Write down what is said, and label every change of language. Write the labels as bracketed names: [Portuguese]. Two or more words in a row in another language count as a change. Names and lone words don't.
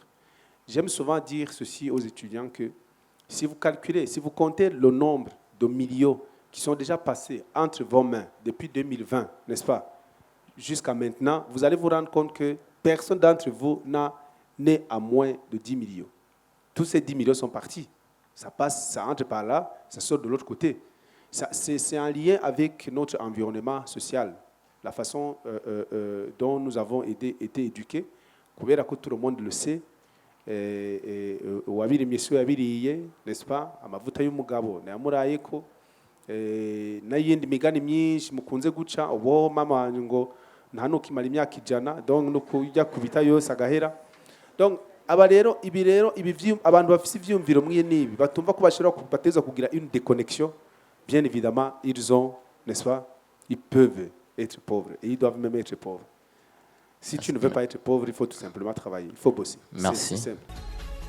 [French] J'aime souvent dire ceci aux étudiants que si vous calculez, si vous comptez le nombre de millions qui sont déjà passés entre vos mains depuis 2020, n'est-ce pas, jusqu'à maintenant, vous allez vous rendre compte que personne d'entre vous n'a né à moins de 10 millions. Tous ces 10 millions sont partis. Ça passe, ça entre par là, ça sort de l'autre côté. C'est un lien avec notre environnement social, la façon dont nous avons été éduqués. [Rundi] Kubera ko [French] tout le monde le sait, [Rundi] uwabiri myesu yabiriye, [French] n'est-ce pas, [Rundi] amavuta y'umugabo nayamurayeko, n'ayindi migani myinshi mukunze guca ubo mama wanyu ngo nta nukimara imyaka 100, donc no kujya kubita yose agahera. Donc abantu bafite ivyumviro mwiye nibi batumva ko bashobora bateza kugira [French] une déconnexion. Bien évidemment, ils ont, n'est-ce pas, ils peuvent être pauvres et ils doivent même être pauvres. Si tu ne veux pas être pauvre, il faut tout simplement travailler, il faut bosser. Merci. C'est simple.